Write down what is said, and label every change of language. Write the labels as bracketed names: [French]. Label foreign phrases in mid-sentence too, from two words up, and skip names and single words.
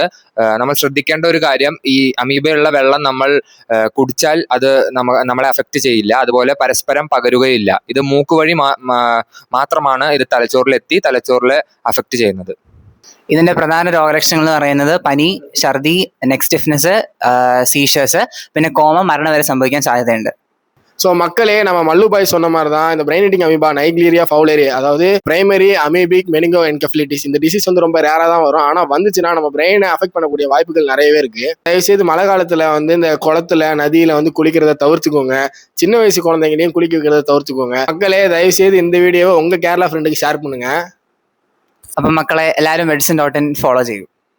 [Malayalam] നമ്മൾ ശ്രദ്ധിക്കേണ്ട ഒരു കാര്യം, ഈ അമീബയുള്ള വെള്ളം നമ്മൾ കുടിച്ചാൽ അത് നമ്മളെ അഫക്റ്റ് ചെയ്യില്ല, അതുപോലെ പരസ്പരം പകരുകയില്ല. ഇത് മൂക്ക് വഴി മാത്രമാണ് ഇത് തലച്ചോറിലെത്തി തലച്ചോറിലെ അഫക്റ്റ് ചെയ്യുന്നത്. ഇതിന്റെ പ്രധാന രോഗലക്ഷണങ്ങൾ എന്ന് പറയുന്നത് പനി, ഛർദി, [English] neck stiffness, [Malayalam] സീഷേഴ്സ്, പിന്നെ കോമ, മരണം വരെ സംഭവിക്കാൻ സാധ്യതയുണ്ട്. [Tamil] ஸோ மக்களே, நம்ம மல்லு பாய் சொன்ன மாதிரி தான் இந்த [English] brain eating amoeba Naegleria fowleri, [Tamil] அதாவது [English] primary amoebic meningoencephalitis, இந்த disease [Tamil] வந்து ரொம்ப ரேராக தான் வரும். ஆனால் வந்துச்சுன்னா நம்ம பிரெயினை அஃபெக்ட் பண்ணக்கூடிய வாய்ப்புகள் நிறையவே இருக்கு. தயவுசெய்து மழை காலத்தில் வந்து இந்த குளத்துல நதியில வந்து குளிக்கிறத தவிர்த்துக்கோங்க. சின்ன வயசு குழந்தைங்களையும் குளிக்க வைக்கிறத தவிர்த்துக்கோங்க. மக்களே, தயவுசெய்து இந்த வீடியோவை உங்க கேரளா ஃப்ரெண்டுக்கு ஷேர் பண்ணுங்க. [Malayalam] അപ്പം മക്കളെ എല്ലാവരും medicine.in ഫോളോ ചെയ്യൂ.